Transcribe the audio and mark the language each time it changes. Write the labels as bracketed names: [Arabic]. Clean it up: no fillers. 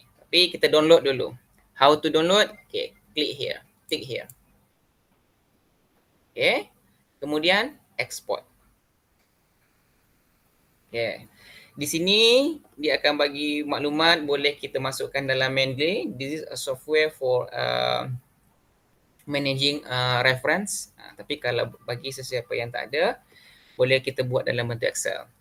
[Malay] Tapi kita download dulu. [English] How to download? Okay, click here. Tick here. [Malay] Okay. Kemudian export. Okay. Di sini dia akan bagi maklumat boleh kita masukkan dalam Mendeley. [English] This is a software for managing reference. [Malay] Tapi kalau bagi sesiapa yang tak ada, boleh kita buat dalam bentuk Excel.